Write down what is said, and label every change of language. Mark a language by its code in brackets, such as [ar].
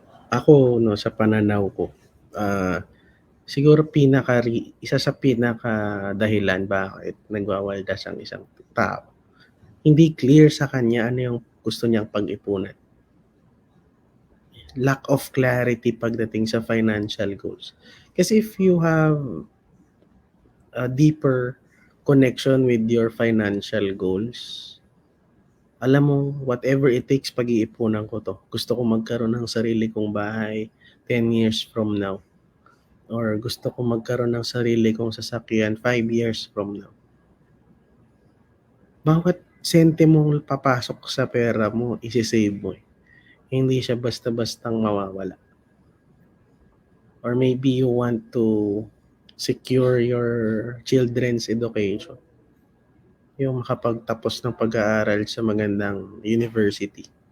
[tl] Ako, sa pananaw ko, siguro isa sa pinaka dahilan bakit nagwawaldas ang isang tao. Hindi clear sa kanya ano yung gusto niyang pag-ipunan. [en] Lack of clarity [tl] pagdating sa [en] financial goals. [tl] Kasi [en] if you have a deeper connection with your financial goals, [tl] alam mo, [en] whatever it takes, [tl] pag-iipunan ko to. Gusto ko magkaroon ng sarili kong bahay [en] 10 years from now. [tl] Or gusto ko magkaroon ng sarili kong sasakyan [en] 5 years from now. [tl] Bawat sentimong papasok sa pera mo, isi-save mo eh. Hindi siya basta-bastang mawawala. [en] Or maybe you want to secure your children's education. [tl] Yung makapagtapos ng pag-aaral sa magandang university.